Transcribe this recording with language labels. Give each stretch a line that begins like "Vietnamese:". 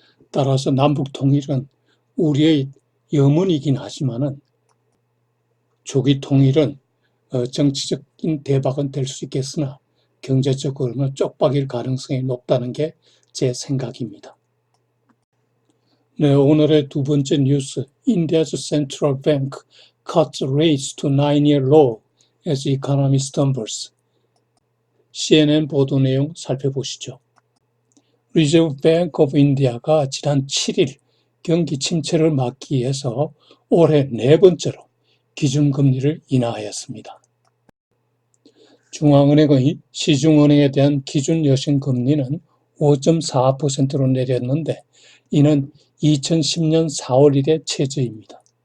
Korean: 따라서 남북 통일은 우리의 염원이긴 하지만은 조기 통일은 정치적인 대박은 될 수 있겠으나 경제적으로는 쪽박일 가능성이 높다는 게 제 생각입니다. 네, 오늘의 두 번째 뉴스,
English: India's central bank cuts rates to 9-year low as economy stumbles.
Korean: CNN 보도 내용 살펴보시죠. Reserve Bank of India가 지난 7일 경기 침체를 막기 위해서 올해 네 번째로 기준금리를 인하하였습니다. 중앙은행의 시중은행에 대한 기준 여신금리는 5.4%로 내렸는데 이는 2010년 4월 이래 최저입니다.